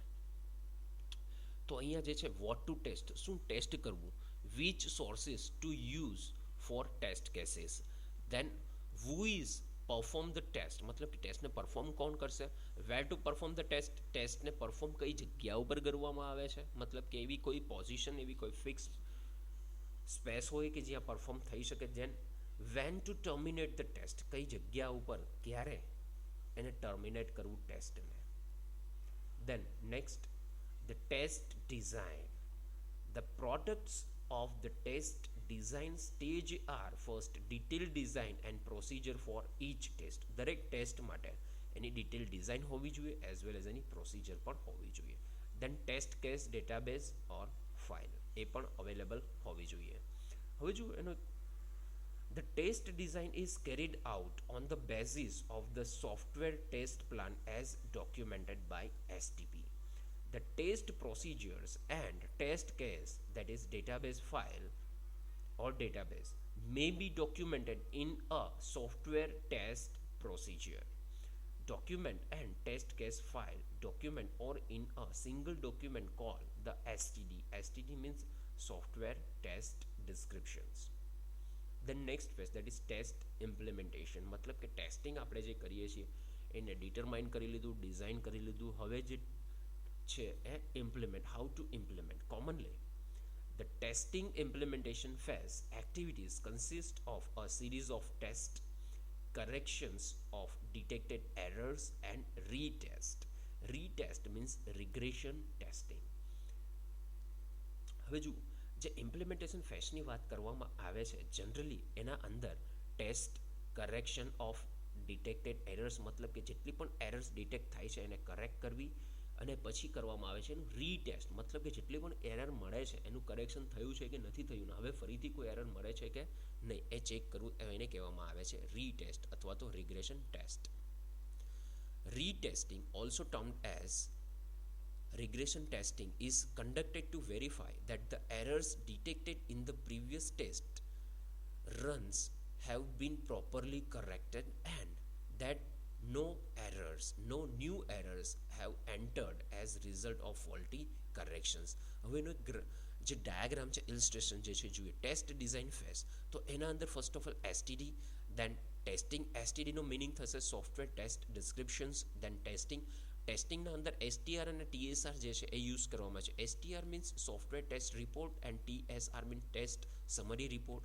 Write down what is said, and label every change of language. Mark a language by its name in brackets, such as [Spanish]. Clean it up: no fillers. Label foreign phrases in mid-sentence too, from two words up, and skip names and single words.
[Gujarati] તો અહીંયા જે છે [English] what to test, [Gujarati] શું ટેસ્ટ કરવું, [English] which sources to use for test cases, then who is perform the test [Gujarati] મતલબ કે ટેસ્ટને પરફોર્મ કોણ કરશે, [English] where to perform the test [Gujarati] ટેસ્ટને પરફોર્મ કઈ જગ્યા ઉપર કરવામાં આવે છે મતલબ કે એવી કોઈ પોઝિશન એવી કોઈ [English] fix space [Gujarati] હોય કે જ્યાં પરફોર્મ થઈ શકે, [English] then when to terminate the test [Gujarati] કઈ જગ્યા ઉપર ક્યારે એને ટર્મિનેટ કરવું ટેસ્ટને. [English] then next the test design. The products of the test design stage are first detailed design and procedure for each test. [Gujarati] દરેક ટેસ્ટ માટે એની [English] detail design [Gujarati] હોવી જોઈએ [English] as well as [Gujarati] એની પ્રોસિજર પણ હોવી જોઈએ. [English] then test case database or file [Gujarati] એ પણ અવેલેબલ હોવી જોઈએ. હવે જો એનો [English] The test design is carried out on the basis of the software test plan as documented by STP. The test procedures and test case, that is database file or database, may be documented in a software test procedure document and test case file document or in a single document called the STD. STD means software test descriptions. The next phase, that is test implementation. [Gujarati] મતલબ કે ટેસ્ટિંગ આપણે જે કરીએ છીએ એને ડિટરમાઇન કરી લીધું, ડિઝાઇન કરી લીધું, હવે જે છે એ ઇમ્પ્લિમેન્ટ, [English] how to implement. કોમનલી the testing implementation phase activities consist of a series of test corrections of detected errors and retest. Retest means regression testing. [Gujarati] હવે જુઓ, જે ઇમ્પ્લિમેન્ટેશન ફેઝની વાત કરવામાં આવે છે જનરલી એના અંદર [English] test correction of detected errors [Gujarati] મતલબ કે જેટલી પણ એરર્સ ડિટેક્ટ થાય છે એને કરેક્ટ કરવી અને પછી કરવામાં આવે છે એનું રીટેસ્ટ મતલબ કે જેટલી પણ એરર મળે છે એનું કરેક્શન થયું છે કે નથી થયું ને હવે ફરીથી કોઈ એરર મળે છે કે નહીં એ ચેક કરવું એને કહેવામાં આવે છે રીટેસ્ટ અથવા તો [English] regression test. Retesting, also termed as regression testing, is conducted to verify that the errors detected in the previous test runs have been properly corrected and that no new errors have entered as result of faulty corrections. [Gujarati] હવે એનો જે ડાયાગ્રામ છે ઇલસ્ટ્રેશન જે છે જોઈએ [English] test design phase [Gujarati] તો એના અંદર [English] first of all STD, then testing. [Gujarati] એસટીડીનો મિનિંગ થશે [English] software test descriptions, [Gujarati] દેન ટેસ્ટિંગના અંદર એસટીઆર અને ટીએસઆર જે છે એ યુઝ કરવામાં છે. [English] STR means software test report and TSR means test summary report.